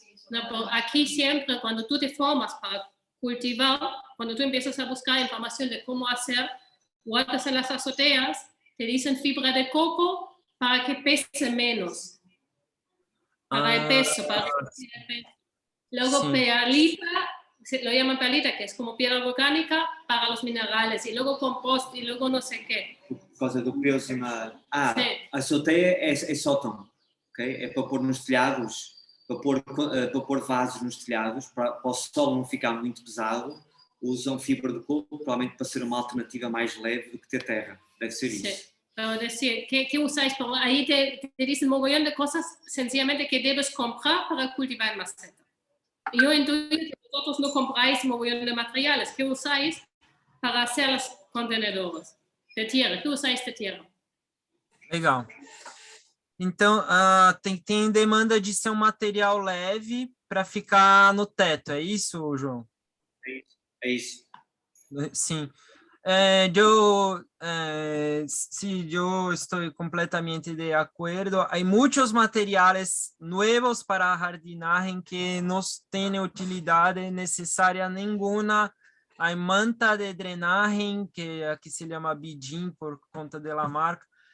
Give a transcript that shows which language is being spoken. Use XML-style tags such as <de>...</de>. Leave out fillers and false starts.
<es>No, pero aquí siempre, cuando tú te formas para cultivar, cuando tú empiezas a buscar información de cómo hacer huertas en las azoteas, te dicen fibra de coco para que pese menos. Para el peso, para reducir el peso. Luego Sí. perlita, lo llaman perlita, que es como piedra volcánica para los minerales, y luego compost, y luego no sé qué.</es> <pt>Por causa do peso na... Sim. A azoteia é sótão, ok? É para pôr nos telhados, para pôr vasos nos telhados, para o solo não ficar muito pesado, usam fibra de coco, provavelmente para ser uma alternativa mais leve do que ter terra. Deve ser isso.</pt> <es>Sí. Pero decir, ¿qué usáis? Pero ahí te dicen un mogollón de cosas sencillamente que debes comprar para cultivar en maceta. Yo intuyo que vosotros no compráis un mogollón de materiales. ¿Qué usáis para hacer los contenedores de tierra? ¿Qué usáis de tierra?</es> <pt>Legal. Então, tem demanda de ser um material leve para ficar no teto, é isso, João? É isso. Sim.</pt> <es>Sí, yo estoy completamente de acuerdo. Hay muchos materiales nuevos para jardinaje que no tienen utilidad necesaria ninguna. Hay manta de drenaje, que aquí se llama Bidin</es> <pt>por conta</pt> <es>de la marca.</es>